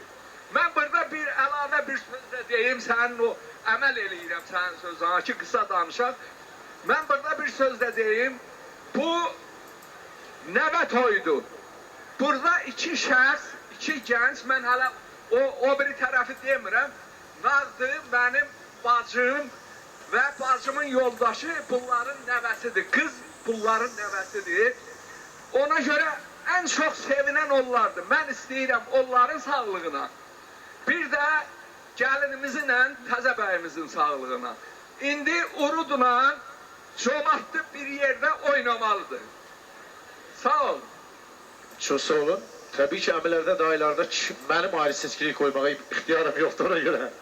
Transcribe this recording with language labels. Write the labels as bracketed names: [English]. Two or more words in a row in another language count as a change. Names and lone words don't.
[Azerbaijani] Mən burada bir əlavə bir söz də deyim, sənin o əməl eləyirəm sənin sözünə ki, qısa danışaq. Mən burada bir söz də deyim, bu nəvə toyudur. Burada 2 şəxs, 2 gənc, mən hələ o biri tərəfi demirəm. Nazlı benim bacım ve bacımın yoldaşı bunların nəvəsidir. Kız bunların nəvəsidir. [Turkish] Ona göre en çok sevinen onlardır. [Azerbaijani] Ben istəyirəm onların sağlığına. Bir de gəlinimizlə təzə bəyimizin sağlığına. İndi Urudla Camaatlı bir yerde oynamalıdır. Sağ ol. Çox sağ olun. Təbii ki, əmilərdə, dayılarda mənim ayrı seçkilik koymağa ixtiyarım yoxdur ona görə.